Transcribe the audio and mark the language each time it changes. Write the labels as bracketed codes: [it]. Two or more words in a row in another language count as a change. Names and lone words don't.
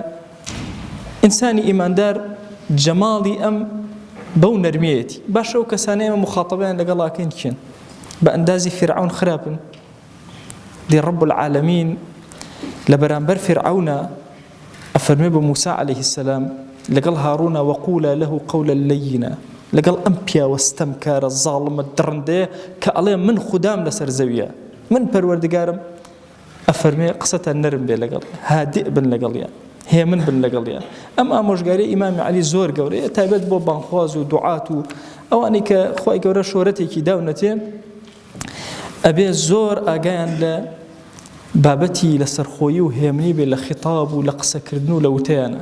[ckb] ئینسانی ئیماندار جەماڵی ئەم بەو نەرمیەتی. باشە ئەو کەسانەی ئێمە مخاطبیان لەگەڵاکەین چین؟ بە ئەندازی فرعون خراپن. دی [ar] رب العالمین [ckb] لە بەرامبەر فرعونە ئەفەرمێ بە [ar] موسى عليه السلام [ckb] لەگەڵ هاڕونە [ar] وەقولا له قولا لينا، [ckb] لەگەڵ ئەم پیاوەستەم کارە زاڵمە درڕندەیە کە ئەڵێ من خودام لەسەر زەویە، من پەروەردگارم، ئەفەرمێ قسەتان نەرم بێ لەگەڵ، هادئ بن لەگەڵیان، هێمن بن لەگەڵیان. ئەم ئامۆژگاری ئیمامی عەلی زۆر گەورەیە، تایبەت بۆ بانخواز و دوعات و ئەوانەی کە خۆی گەورە شۆرەتێکی داونەتێ، ئەبێ زۆر ئاگایان لە بابەتی لەسەرخۆیی و هێمنی بێ لە خیتاب و لە قسەکردن و لە وتەیانە.